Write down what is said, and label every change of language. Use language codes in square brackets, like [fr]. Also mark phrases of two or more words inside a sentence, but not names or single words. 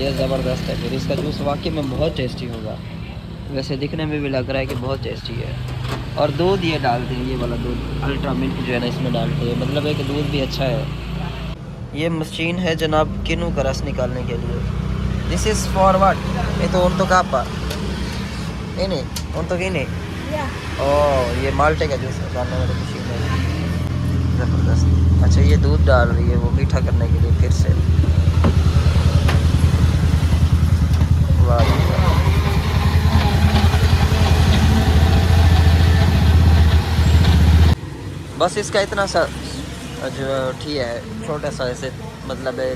[ur] یہ زبردست ہے. پھر اس کا جوس واقعی میں بہت ٹیسٹی ہوگا۔ ویسے دکھنے میں بھی لگ رہا ہے کہ بہت ٹیسٹی ہے. اور دودھ یہ ڈالتے ہیں، یہ والا دودھ الٹرا ملک جو ہے نا اس میں ڈالتے ہیں، مطلب ہے کہ دودھ بھی اچھا ہے. یہ مشین ہے جناب کنو کا رس نکالنے کے لیے. [en] this is for what? [id] itu untuk apa? Ini untuk ini? [ur] اوہ یہ مالٹے کا جوس نکالنے والی مشین ہے. زبردست. اچھا یہ دودھ ڈال رہی ہے وہ میٹھا کرنے کے لیے پھر سے۔ واہ بس اس کا اتنا سا جو ٹھیک ہے، چھوٹا سا ایسے مطلب ہے.